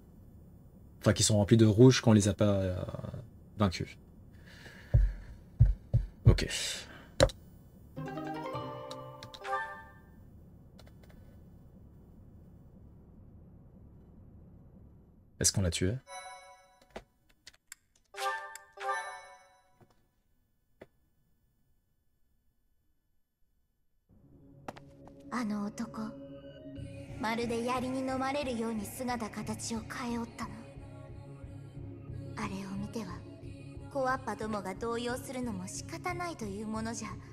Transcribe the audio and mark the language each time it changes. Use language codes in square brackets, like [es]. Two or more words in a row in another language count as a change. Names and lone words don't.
[fr] Enfin, qui sont remplis de rouge quand on les a pas vaincus. Ok. Est-ce qu'on l'a tué? [ja] Otoko, まるで槍に飲まれるように姿形を変えおったな。あれを見ては、コアッパどもが動揺するのも仕方ないというものじゃ。